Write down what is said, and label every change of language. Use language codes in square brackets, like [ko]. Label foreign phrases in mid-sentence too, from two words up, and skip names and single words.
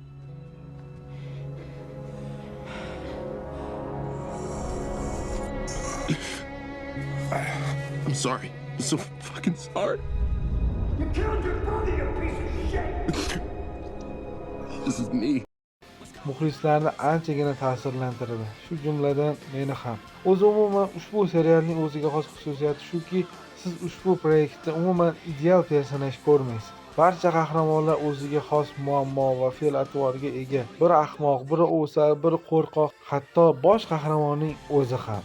[en] I'm sorry. I'm so fucking sorry. You killed your brother, you piece of shit! This is me. [uz] muxlislarni anchagina ta'sirlantirdi, shu jumladan meni ham. O'zi umuman ushbu serialning o'ziga xos xususiyati shuki, siz ushbu proyektda umuman ideal personaj ko'rmaysiz. Barcha qahramonlar o'ziga xos muammo va fe'l-atvoriga ega. Biri ahmoq, biri o'sal, biri qo'rqoq, hatto bosh qahramonning o'zi ham.